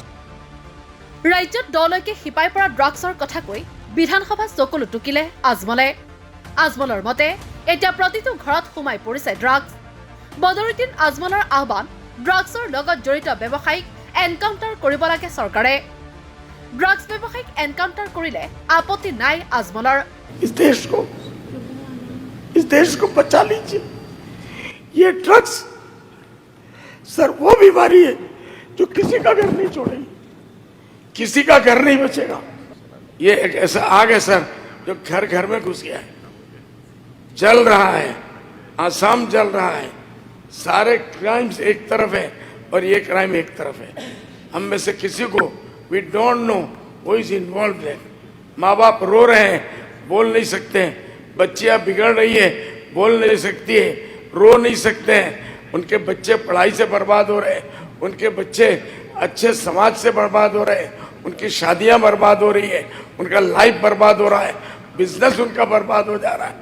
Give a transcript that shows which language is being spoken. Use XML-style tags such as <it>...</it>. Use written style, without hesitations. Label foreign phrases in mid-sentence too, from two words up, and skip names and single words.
<as>ৰাজ্যত দলৈকে শিপাই পৰা ড্ৰাগছৰ কথা কৈ বিধানসভাত চকুলো টুকিলে আজমলে। আজমলৰ মতে এতিয়া প্ৰতিটো ঘৰত সোমাই পৰিছে ড্ৰাগছ। বদৰুদ্দিন আজমলৰ আহ্বান, ড্ৰাগছৰ লগত জড়িত ব্যৱসায়ীক এনকাউণ্টাৰ কৰিব লাগে চৰকাৰে। ড্ৰাগছ ব্যৱসায়ীক এনকাউণ্টাৰ কৰিলে আপত্তি নাই আজমলৰ।</as> <hi>इस देश को बचा लीजिए। ये ड्रग्स सर वो बीमारी है जो किसी का घर नहीं छोड़ेगी, किसी का घर नहीं बचेगा। ये एक ऐसा आग है सर जो घर घर में घुस गया है, जल रहा है, आसाम जल रहा है। सारे क्राइम्स एक तरफ है और ये क्राइम एक तरफ है। हम में से किसी को</hi> <en>we don't know who is involve</en> <hi>है। माँ बाप रो रहे हैं, बोल नहीं सकते हैं, बच्चियां बिगड़ रही है, बोल नहीं सकती है, रो नहीं सकते हैं, उनके बच्चे पढ़ाई से बर्बाद हो रहे हैं, उनके बच्चे अच्छे समाज से बर्बाद हो रहे हैं, उनकी शादियां बर्बाद हो रही है, उनका लाइफ बर्बाद हो रहा है, बिजनेस उनका बर्बाद हो जा रहा है।</hi>